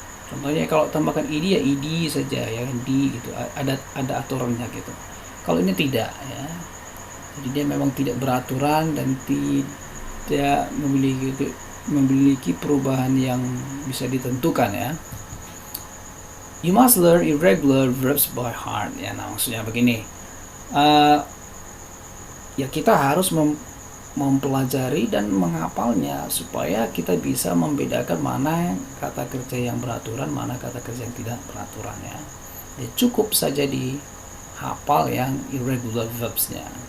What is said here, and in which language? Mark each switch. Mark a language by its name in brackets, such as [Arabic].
[Indonesian] Contohnya kalau tambahkan id ya id saja ya, di gitu, ada aturannya gitu. Kalau ini tidak ya. Jadi dia memang tidak beraturan dan tidak memiliki perubahan yang bisa ditentukan ya. [English] You must learn irregular verbs by heart ya. [Indonesian] Nah maksudnya begini, ya kita harus mempelajari dan menghafalnya supaya kita bisa membedakan mana kata kerja yang beraturan, mana kata kerja yang tidak beraturan ya. Cukup saja dihafal yang irregular verbsnya.